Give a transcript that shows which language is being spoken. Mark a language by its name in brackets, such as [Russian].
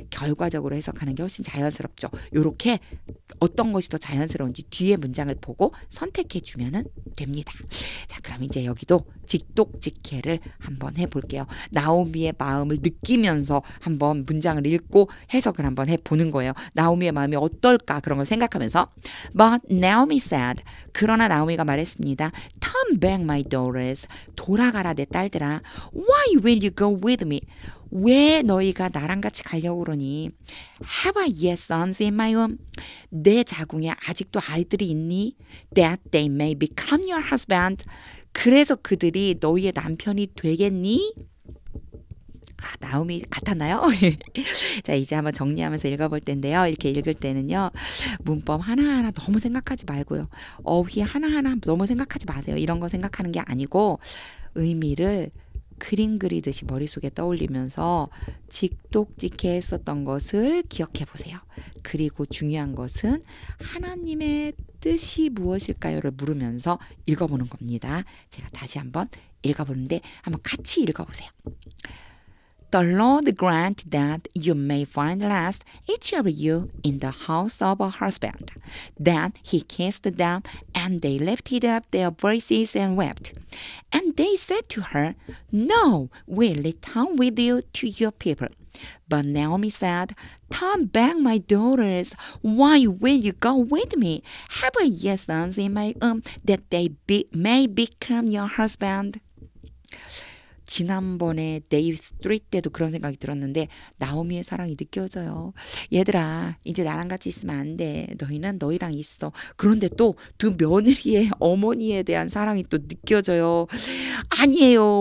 [Korean] 결과적으로 해석하는 게 훨씬 자연스럽죠. 요렇게 어떤 것이 더 자연스러운지 뒤에 문장을 보고 선택해 주면은 됩니다. 자, 그럼 이제 여기도 직독직해를 한번 해볼게요. 나오미의 마음을 느끼면서 한번 문장을 읽고 해석을 한번 해보는 거예요. 나오미의 마음이 어떨까 그런 걸 생각하면서 [English] But Naomi said [Korean] 그러나 나오미가 말했습니다. [English] Turn back my daughters [Korean] 돌아가라 내 딸들아. [English] Why will you go with me? [Korean] 왜 너희가 나랑 같이 가려고 그러니? [English] Have I yet sons in my womb? [Korean] 내 자궁에 아직도 아이들이 있니? [English] That they may become your husband. [Korean] 그래서 그들이 너희의 남편이 되겠니? 아, 나오미 같았나요? 자, 이제 한번 정리하면서 읽어볼 텐데요. 이렇게 읽을 때는요. 문법 하나하나 너무 생각하지 말고요. 어휘 하나하나 너무 생각하지 마세요. 이런 거 생각하는 게 아니고 의미를 그림 그리듯이 머릿속에 떠올리면서 직독직해 했었던 것을 기억해 보세요. 그리고 중요한 것은 하나님의 뜻이 무엇일까요를 물으면서 읽어보는 겁니다. 제가 다시 한번 읽어보는데 한번 같이 읽어보세요. [English] The Lord grant that you may find rest, each of you, in the house of a husband. Then he kissed them, and they lifted up their voices and wept. And they said to her, No, we'll return with you to your people. But Naomi said, Turn back, my daughters. Why will you go with me? Have I yet sons in my womb, that may become your husband? [Korean] 지난번에 데이 3 때도 그런 생각이 들었는데 나오미의 사랑이 느껴져요. 얘들아 이제 나랑 같이 있으면 안 돼. 너희는 너희랑 있어. 그런데 또 두 며느리의 어머니에 대한 사랑이 또 느껴져요. 아니에요.